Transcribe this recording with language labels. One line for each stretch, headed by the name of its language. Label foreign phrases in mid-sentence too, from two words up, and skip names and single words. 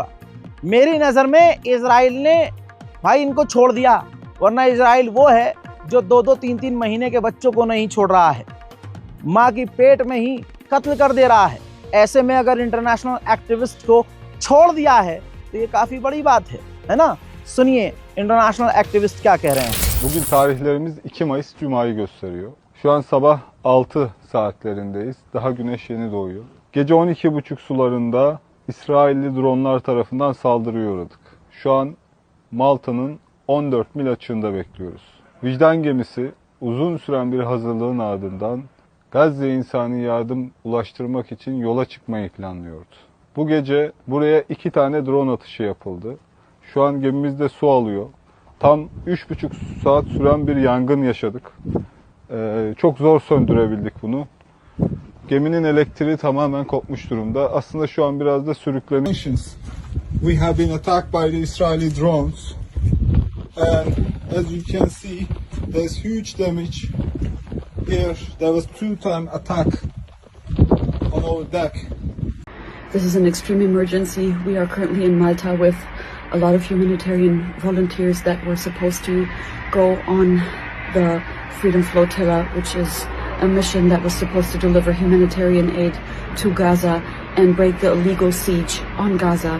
Hindi: मेरी नज़र में इजराइल ने भाई इनको छोड़ दिया, वरना इजराइल वो है जो 2-2, 3-3 महीने के बच्चों को नहीं छोड़ रहा है, माँ की पेट में ही कत्ल कर दे रहा है। ऐसे में अगर
English: international activist
Hindi: को छोड़ दिया है तो ये काफ़ी बड़ी बात है ना? सुनिए
English: international activist
Hindi: क्या कह रहे हैं।
Turkish: Bugün tarihlerimiz 2 Mayıs Cuma'yı gösteriyor. Şu an sabah 6 saatlerindeyiz. Daha güneş yeni doğuyor. Gece 12.30 sularında İsrailli dronlar tarafından saldırıya uğradık. Şu an Malta'nın 14 mil açığında bekliyoruz. Vicdan gemisi uzun süren bir hazırlığın ardından Gazze'ye insani yardım ulaştırmak için yola çıkmayı planlıyordu. Bu gece buraya 2 tane drone atışı yapıldı. Şu an gemimizde su alıyor. Tam 3,5 saat süren bir yangın yaşadık. Çok zor söndürebildik bunu. Geminin elektriği tamamen kopmuş durumda. Aslında şu an biraz da sürükleniyor.
English: We have been attacked by the Israeli drones. And as you can see, there's huge damage here. There was 2-time attack on our deck. This is an extreme emergency. We are currently in Malta with a lot of humanitarian volunteers that were supposed to go on the Freedom Flotilla, which is a mission that was supposed to deliver humanitarian aid to Gaza and break the illegal siege on Gaza.